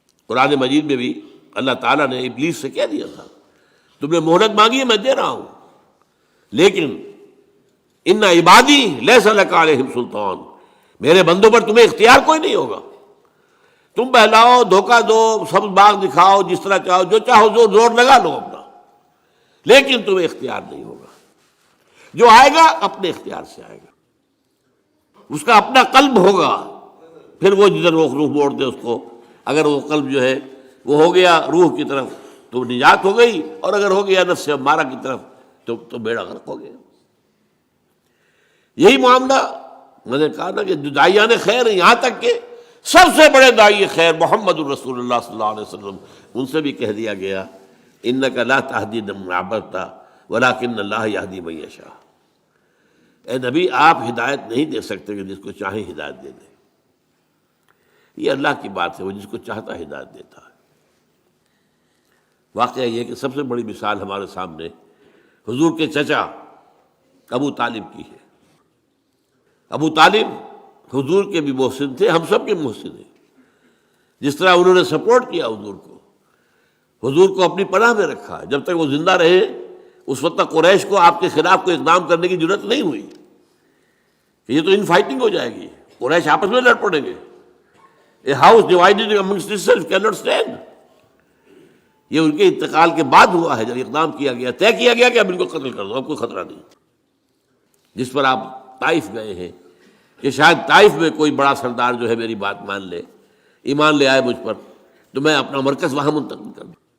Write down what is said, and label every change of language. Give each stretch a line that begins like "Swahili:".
Urdu: قرآن مجید میں بھی اللہ تعالیٰ نے ابلیس سے کہہ دیا تھا تم نے مہلت مانگی ہے، میں دے رہا ہوں، لیکن
Arabic: ان عبادی لیس لک علیہم سلطان،
Urdu: میرے بندوں پر تمہیں اختیار کوئی نہیں ہوگا. تم بہلاؤ، دھوکہ دو، سب باغ دکھاؤ، جس طرح چاہو، جو چاہو زور لگا لو اپنا، لیکن تمہیں اختیار نہیں ہوگا. جو آئے گا اپنے اختیار سے آئے گا، اس کا اپنا قلب ہوگا. پھر وہ جدھر روح موڑ دے اس کو. اگر وہ قلب جو ہے وہ ہو گیا روح کی طرف تو نجات ہو گئی، اور اگر ہو گیا نفس امارہ کی طرف تو بیڑا غرق ہو گیا. یہی معاملہ میں نے کہا نا کہ جو داعیان خیر ہیں، یہاں تک کہ سب سے بڑے داعی خیر محمد الرسول اللہ صلی اللہ علیہ وسلم، ان سے بھی کہہ دیا گیا
Arabic: انک لا تہدی من احببت ولکن اللہ یہدی من یشاء.
Urdu: اے نبی آپ ہدایت نہیں دے سکتے کہ جس کو چاہیں ہدایت دے دیں. یہ اللہ کی بات ہے، وہ جس کو چاہتا ہدایت دیتا ہے. واقعہ یہ کہ سب سے بڑی مثال ہمارے سامنے حضور کے چچا ابو طالب کی ہے. ابو طالب حضور کے بھی محسن تھے، ہم سب کے محسن ہیں. جس طرح انہوں نے سپورٹ کیا حضور کو اپنی پناہ میں رکھا. جب تک وہ زندہ رہے اس وقت تک قریش کو آپ کے خلاف کوئی اقدام کرنے کی ضرورت نہیں ہوئی کہ یہ تو ان فائٹنگ ہو جائے گی، قریش آپس میں لڑ پڑیں گے.
English: A house divided amongst itself cannot stand.
Urdu: یہ ان کے انتقال کے بعد ہوا ہے، جب اقدام کیا گیا، طے کیا گیا کہ اب ان کو قتل کر دو، اب کوئی خطرہ نہیں. جس پر آپ طائف گئے ہیں کہ شاید طائف میں کوئی بڑا سردار جو ہے میری بات مان لے، ایمان لے آئے مجھ پر، تو میں اپنا مرکز وہاں منتقل کر دوں.